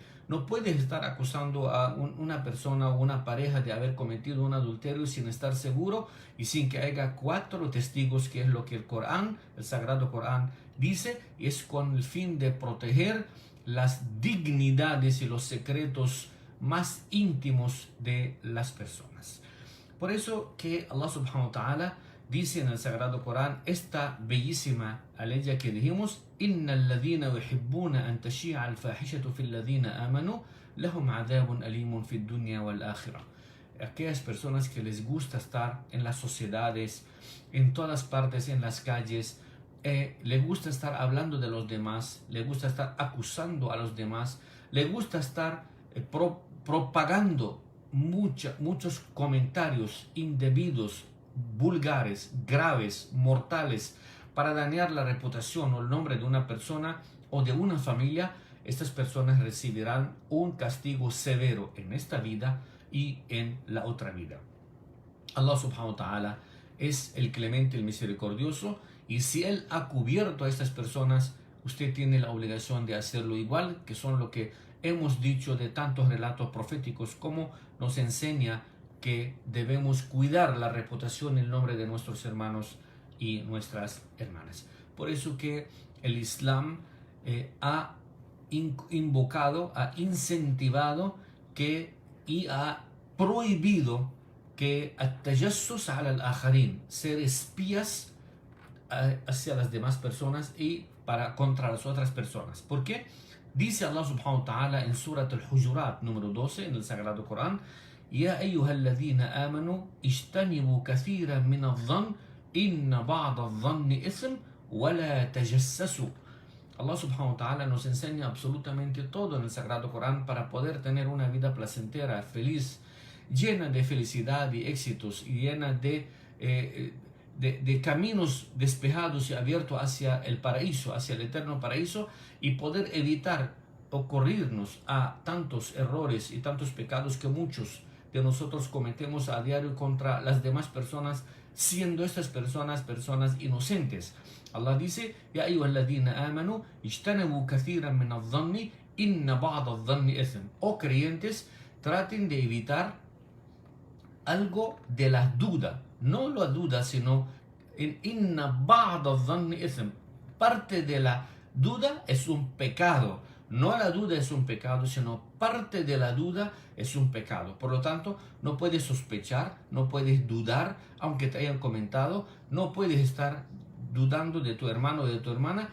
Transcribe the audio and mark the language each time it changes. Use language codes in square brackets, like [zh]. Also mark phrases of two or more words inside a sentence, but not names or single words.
[es] No puedes estar acusando a una persona o una pareja de haber cometido un adulterio sin estar seguro y sin que haya 4 testigos, que es lo que el Corán, el Sagrado Corán, dice, y es con el fin de proteger las dignidades y los secretos más íntimos de las personas. Por eso que [ar] الله سبحانه وتعالى [es] dice en el Sagrado Corán esta bellísima aleya que dijimos, [ar] إن الذين يحبون أن تشيع الفاحشة في الذين آمنوا لهم عذاب أليم في الدنيا والآخرة. [es] Aquellas personas que les gusta estar en las sociedades, en todas partes, en las calles, les gusta estar hablando de los demás, les gusta estar acusando a los demás, les gusta estar propagando muchos comentarios indebidos, vulgares, graves, mortales, para dañar la reputación o el nombre de una persona o de una familia. Estas personas recibirán un castigo severo en esta vida y en la otra vida. [ar] الله سبحانه وتعالى [es] es el clemente, el misericordioso, Y si Él ha cubierto a estas personas, usted tiene la obligación de hacerlo igual, que son lo que hemos dicho de tantos relatos proféticos, como nos enseña que debemos cuidar la reputación y el nombre de nuestros hermanos y nuestras hermanas. Por eso que el Islam ha invocado, ha incentivado y ha prohibido que [ar] التجسس على الآخرين, [es] ser espías hacia las demás personas y contra las otras personas. ¿Por qué? Dice [ar] الله سبحانه وتعالى [es] en Surat al-Hujurat número 12 en el Sagrado Corán: [ar] يا أيها الذين آمنوا اجتنبوا كثيرا من الظن إن بعض الظن إثم ولا تجسسوا. الله سبحانه وتعالى [es] nos enseña absolutamente todo en el Sagrado Corán para poder tener una vida placentera, feliz, llena de felicidad y éxitos, y llena de caminos despejados y abiertos hacia el paraíso, hacia el eterno paraíso, y poder evitar ocurrirnos a tantos errores y tantos pecados que muchos de nosotros cometemos a diario contra las demás personas, siendo estas personas inocentes. [ar] Allah [es] dice: [ar] يا أيها الذين آمنوا اجتنبوا كثيرا من الظن إن بعض الظن إثم. [es] Oh creyentes, traten de evitar algo de la duda, no la duda, sino [ar] إن بعض الظن إثم. [es] Parte de la duda es un pecado. No la duda es un pecado, sino parte de la duda es un pecado. Por lo tanto, no puedes sospechar, no puedes dudar, aunque te hayan comentado, no puedes estar dudando de tu hermano o de tu hermana.